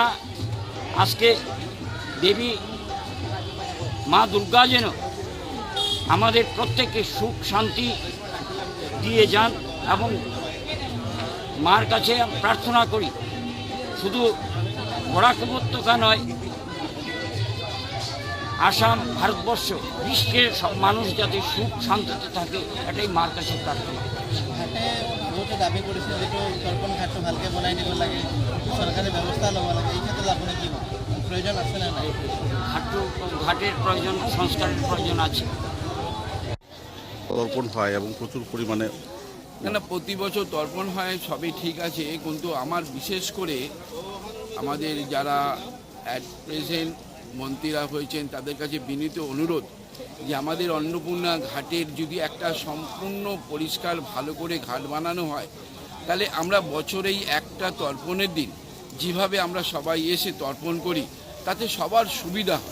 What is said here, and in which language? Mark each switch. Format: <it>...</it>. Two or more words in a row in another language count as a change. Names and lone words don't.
<bn>আজকে দেবী মা দুর্গা যেন আমাদের প্রত্যেককে সুখ শান্তি দিয়ে যান এবং মার কাছে প্রার্থনা করি শুধু বরাক উপত্যকা নয়, আসাম, ভারতবর্ষ, বিশ্বের সব মানুষ যাতে সুখ শান্তিতে থাকে এটাই মার কাছে প্রার্থনা।</bn> <as>ঘাটে বহুতে দাবী কৰিছে যিটো তৰ্পণ ঘাটটো ভালকৈ বনাই দিব লাগে, চৰকাৰে ব্যৱস্থা ল'ব লাগে। এই ক্ষেত্ৰত আপুনি কি প্রয়োজন আছে না নাই?</as> <bn>ঘাটের প্রয়োজন, সংস্কারের প্রয়োজন আছে। তর্পণ হয় এবং প্রচুর পরিমাণে না প্রতি বছর তর্পণ হয়, সবই ঠিক আছে, কিন্তু আমার বিশেষ করে আমাদের যারা</bn> <en>at present</en> <bn>মন্ত্রীরা হয়েছেন তাদের কাছে বিনীত অনুরোধ যে আমাদের অন্নপূর্ণা ঘাটের যদি একটা সম্পূর্ণ পরিষ্কার ভালো করে ঘাট বানানো হয় তাহলে আমরা বছরেই একটা তর্পণের দিন যেভাবে আমরা সবাই এসে তর্পণ করি তাতে সবার সুবিধা হয়।</bn>